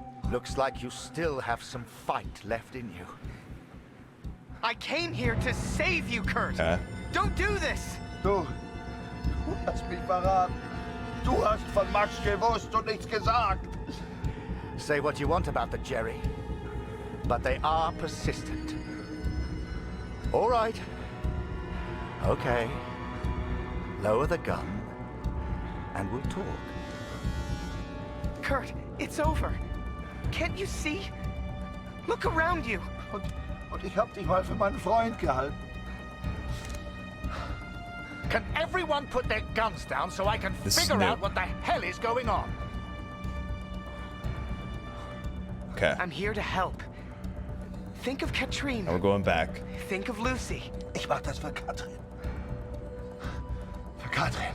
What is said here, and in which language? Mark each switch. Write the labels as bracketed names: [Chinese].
[English] Looks like you still have some fight left in you. I came here to save you, Kurt. Don't do this. [German] Du hast mich verraten. Du hast von Max gewusst und nichts gesagt. [English] Say what you want about the Jerry, but they are persistent. All right. Okay. Lower the gun, and we'll talk. Kurt, it's over. Can't you see? Look around you. [German] Und ich hab dich mal für meinen Freund gehalten. [English] Can everyone put their guns down so I can This is figure new. out what the hell is going on? Okay. I'm here to help. Think of Katrine. Now we're going back. Think of Lucy. [German] Ich mach das für Katrin. Für Katrin.